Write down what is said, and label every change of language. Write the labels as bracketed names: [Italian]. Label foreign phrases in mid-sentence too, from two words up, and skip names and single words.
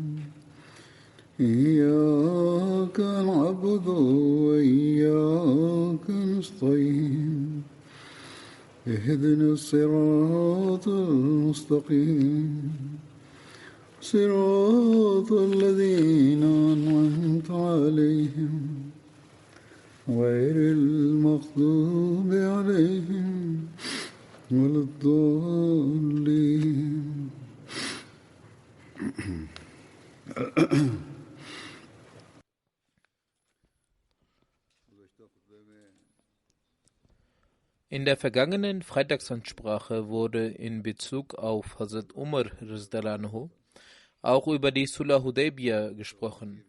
[Arabic] إياك نعبد وإياك نستعين اهدنا الصراط المستقيم صراط الذين أنعمت عليهم غير المغضوب عليهم ولا الضالين. [German] In der vergangenen Freitagsansprache wurde in Bezug auf Hazrat Umar [Arabic] رضي الله عنه [German] auch über die Sulh Hudaybiyah gesprochen.